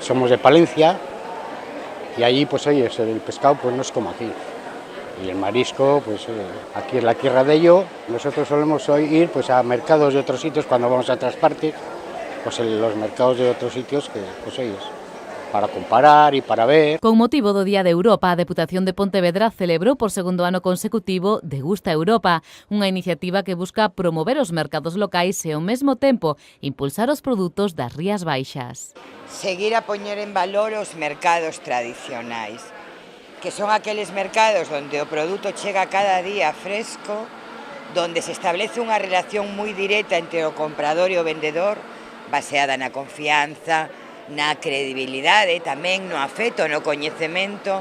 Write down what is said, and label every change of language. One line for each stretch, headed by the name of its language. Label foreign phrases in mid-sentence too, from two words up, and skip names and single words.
Spanish: Somos de Palencia y allí pues oye, el pescado pues no es como aquí. Y el marisco, pues aquí es la tierra de ello. Nosotros solemos ir pues a mercados de otros sitios cuando vamos a otras partes, pues en los mercados de otros sitios que pues oye, para comparar e para ver.
Galician: Con motivo do Día de Europa, a Deputación de Pontevedra celebrou por segundo ano consecutivo Degusta Europa, unha iniciativa que busca promover os mercados locais e ao mesmo tempo impulsar os produtos das Rías Baixas. Seguir a poñer en valor os mercados tradicionais, que son aqueles mercados onde o produto chega cada día fresco, donde se establece unha relación moi directa entre o comprador e o vendedor, baseada na confianza, na credibilidade, tamén no afecto, no coñecemento.